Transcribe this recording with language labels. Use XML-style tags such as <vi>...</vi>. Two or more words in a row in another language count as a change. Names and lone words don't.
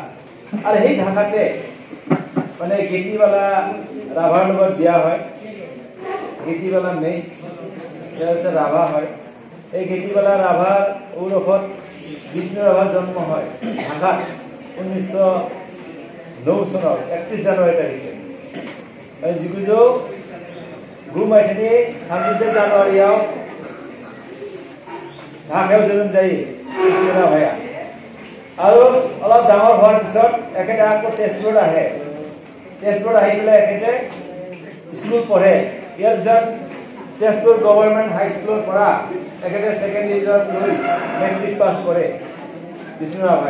<as>আৰু সেই ঢাকাতে মানে গেটিবালা ৰাভাৰ লগত বিয়া হয়। গেটিবালা মেইজ, ইয়াৰ পিছত ৰাভা হয়। এই গেটিবালা ৰাভাৰ ঔৰসত বিষ্ণু ৰাভাৰ জন্ম হয় ঢাকাত 1909 চনৰ 31 জানুৱাৰী তাৰিখে।</as> <brx>1909 मायथाइनि 31 जानुवारियाव ঢাকাयाव जोनोम जायो बिष्णु राभाया।</brx> <as>আৰু অলপ ডাঙৰ হোৱাৰ পিছত এখেতে আকৌ তেজপুৰত আহে। তেজপুৰত আহি পেলাই এখেতে স্কুল পঢ়ে। ইয়াৰ পিছত তেজপুৰ গভৰ্ণমেণ্ট হাইস্কুলৰ পৰা এখেতে ছেকেণ্ড ডিভিজন লৈ মেট্ৰিক পাছ কৰে বিষ্ণু ৰাভাই।</as>